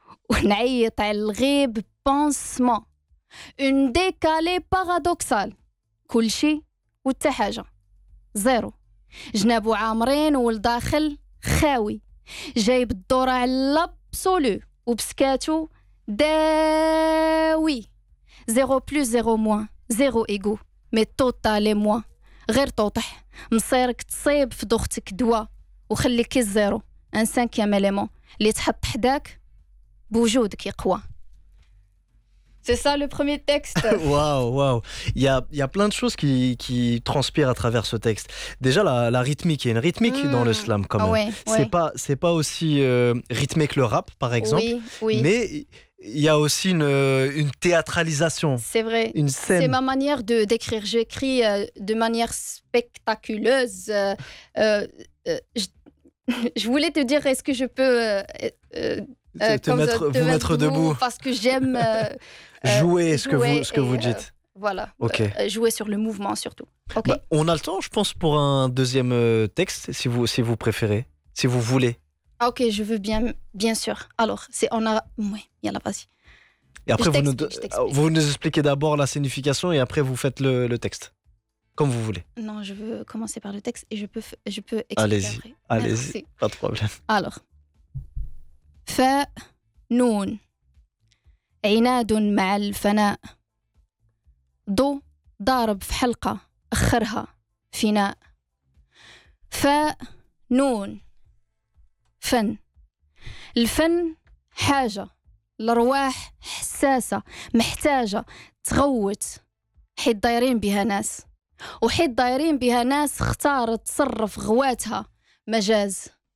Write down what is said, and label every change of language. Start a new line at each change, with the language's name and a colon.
Arabic: ونعيط على الغيب بانسمون اون ديكالي بارادوكسال كل شي وتا حاجة زيرو جنابو عامرين والداخل خاوي جايب الدورة على الابسولو وبسكاتو داوي زيرو بلو زيرو موان زيرو ايغو مي توتال اي موان غير توطح مصيرك تصيب في دوختك دوا وخلي كي الزيرو ان سانكيام اليمون اللي تحط حداك بوجودك يقوى.
French: C'est ça le premier texte. Waouh. Il y a plein de choses qui transpirent à travers ce texte. Déjà la rythmique, il y a une rythmique dans le slam quand même. C'est pas aussi rythmé que le rap par exemple. Oui. Mais il y a aussi une théâtralisation. C'est vrai. Une scène. C'est ma manière de d'écrire. J'écris de manière spectaculeuse. Je voulais te dire, est-ce que je peux te mettre debout parce que j'aime jouer ce que vous dites. Voilà. Ok. Jouer sur le mouvement surtout. Ok. Bah, on a le temps, je pense, pour un deuxième texte, si vous préférez, si vous voulez. Ah ok, je veux bien sûr. Alors, oui, y en a, vas-y. Et après, vous nous expliquez d'abord la signification et après vous faites le texte. Comme vous voulez. Non, je veux commencer par le texte et je peux expliquer. Allez-y. Après. Allez-y. Merci. Pas de problème. Alors.
Arabic: فاء نون عناد مع الفناء ضو ضارب في حلقة أخرها فناء فاء نون فن الفن حاجة الأرواح حساسة محتاجة تغوت حيت دايرين بها ناس وحيت دايرين بها ناس اختارت تصرف غواتها مجاز